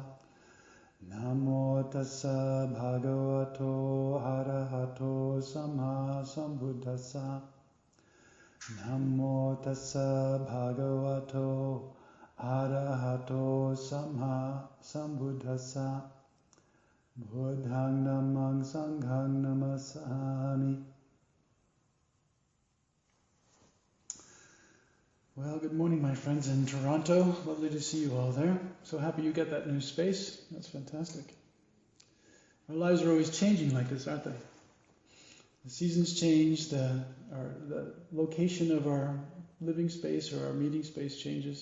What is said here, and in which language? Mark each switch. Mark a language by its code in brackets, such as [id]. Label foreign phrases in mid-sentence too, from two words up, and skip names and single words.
[pi] Namo tassa bhagavato arahato samma sambuddhassa. Namo tassa bhagavato arahato samma sambuddhassa. Buddhang namang sanghang namasami. [en] Well, good morning, my friends in Toronto. Lovely to see you all there. So happy you get that new space. That's fantastic. Our lives are always changing like this, aren't they? The seasons change, the location of our living space or our meeting space changes.